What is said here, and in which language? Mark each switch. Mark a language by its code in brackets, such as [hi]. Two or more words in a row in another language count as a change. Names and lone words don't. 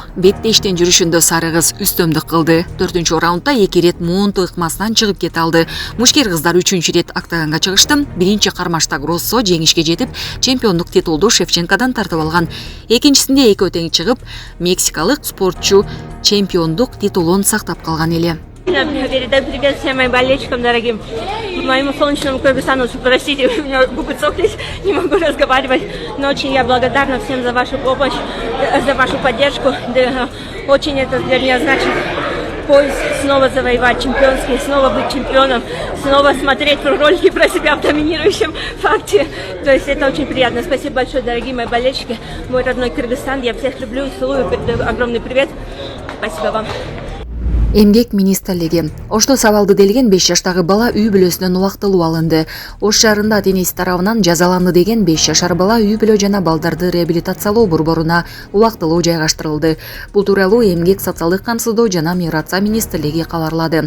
[ky] Беттештен жүрүшүндө сары кыз үстөмдүк кылды. 4-чү раундда 2 рет муунту ыкмасынан чыгып кете алды. Мушкер кыздар 3-чү рет октагонго чыгышты. 1-чи кармашта Гроссо жеңишке жетип, чемпиондук титулду Шевченкодан тартып алган. Экинчисинде экөө тең чыгып, мексикалык спортчу чемпиондук титулун сактап калган эле. [ru] Передаю привет всем моим болельщикам дорогим, моему солнечному Кыргызстану. Простите, у меня губы цокались, не могу разговаривать. Но очень я благодарна всем за вашу помощь, за вашу поддержку. Да, очень это для меня значит поиск, снова завоевать чемпионский, снова быть чемпионом, снова смотреть ролики про себя в доминирующем факте. То есть это очень приятно. Спасибо большое, дорогие мои болельщики, мой родной Кыргызстан. Я всех люблю и целую. Огромный привет. Спасибо вам. [ky] Эмгек министрлиги. Ошто сабалды делген 5 жаштагы бала үй бүлөсүнөн убактылуу алынды. Ош шаарында ата-энеси тарабынан жазаланды деген 5 жашар бала үй бүлө жана балдарды реабилитациялоо борборуна убактылуу жайгаштырылды. Бул тууралуу Эмгек социалдык камсыздоо жана миграция министрлиги кабарлады.